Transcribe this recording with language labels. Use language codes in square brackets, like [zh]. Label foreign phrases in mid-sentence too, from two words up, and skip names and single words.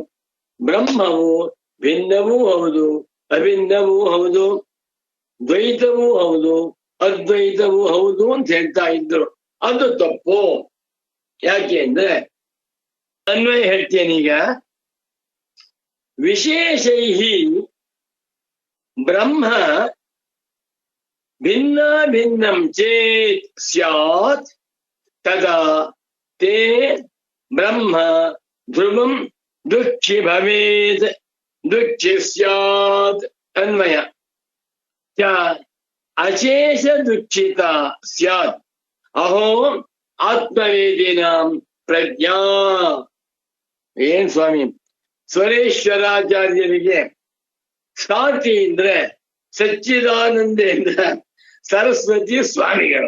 [kn] ಬ್ರಹ್ಮವು ಭಿನ್ನವೂ ಹೌದು, ಅಭಿನ್ನವೂ ಹೌದು, ದ್ವೈತವೂ ಹೌದು, ಅದ್ವೈತವೂ ಹೌದು ಅಂತ ಹೇಳ್ತಾ ಇದ್ರು. ಅದು ತಪ್ಪು. ಯಾಕೆ ಅಂದ್ರೆ ಅನ್ವಯ ಹೇಳ್ತೇನೀಗ. [sa] ವಿಶೇಷೈಹಿ ಬ್ರಹ್ಮ ಭಿನ್ನಂ ಚೇತ್ ಸ್ಯಾತ್ ತದಾ ತೇ ಬ್ರಹ್ಮ ಧ್ರುವಂ ದುಃಖಿ ಭವೇತ್ ದುಃಖಿ ಸ್ಯಾತ್. ಅನ್ವಯ ಅಶೇಷ ದುಃಖಿತ ಸ್ಯಾತ್ ಅಹೋ ಆತ್ಮವೇದಿನಾಂ ಪ್ರಜ್ಞಾ. [kn] ಏನ್ ಸ್ವಾಮಿ, ಸ್ವರೇಶ್ವರಾಚಾರ್ಯರಿಗೆ ಸಾಟಿ ಅಂದ್ರೆ ಸಚ್ಚಿದಾನಂದೇಂದ್ರ ಸರಸ್ವತಿ ಸ್ವಾಮಿಗಳು.